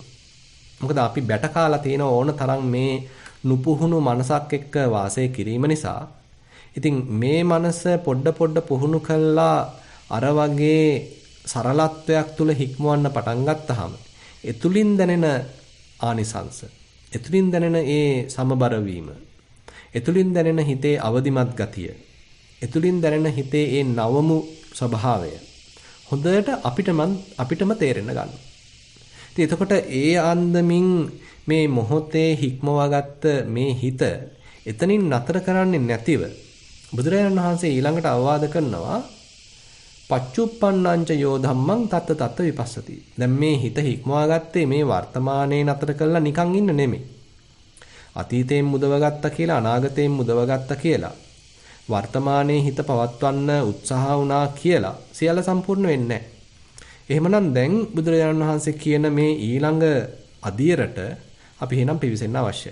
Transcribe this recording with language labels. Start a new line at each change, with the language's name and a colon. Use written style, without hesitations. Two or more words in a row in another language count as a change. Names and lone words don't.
Sinhala: මොකද අපි බැට කාලා තියෙන ඕන තරම් මේ නුපුහුණු මනසක් එක්ක වාසය කිරීම නිසා ඉතින් මේ මනස පොඩ පුහුණු කළා අර වගේ සරලත්වයක් තුල හික්මවන්න පටන් ගත්තාම එතුලින් දැනෙන ආනිසංස, එතුලින් දැනෙන ඒ සමබර වීම, එතුලින් දැනෙන හිතේ අවදිමත් ගතිය, එතුලින් දැනෙන හිතේ ඒ නවමු ස්වභාවය හොඳට අපිටම තේරෙන්න ගන්නවා. ඉතින් එතකොට ඒ ආන්දමින් මේ මොහොතේ හික්මවාගත්ත මේ හිත එතනින් නතර කරන්නේ නැතිව බුදුරජාණන් වහන්සේ ඊළඟට අවවාද කරනවා
Pali: පච්චුප්පන්නංච යෝ ධම්මං තත්ත තත්ත විපස්සති.
Sinhala: දැන් මේ හිත හික්මවාගත්තේ මේ වර්තමානයේ නතර කරලා නිකන් ඉන්න නෙමෙයි. අතීතයෙන් මුදවගත්තා කියලා අනාගතයෙන් මුදවගත්තා කියලා වර්තමානයේ හිත පවත්වන්න උත්සාහ වුණා කියලා සියල්ල සම්පූර්ණ වෙන්නේ නැහැ. එහෙමනම් දැන් බුදුරජාණන් වහන්සේ කියන මේ ඊළඟ අදියරට අපි එහෙනම් පිවිසෙන්න අවශ්‍යයි.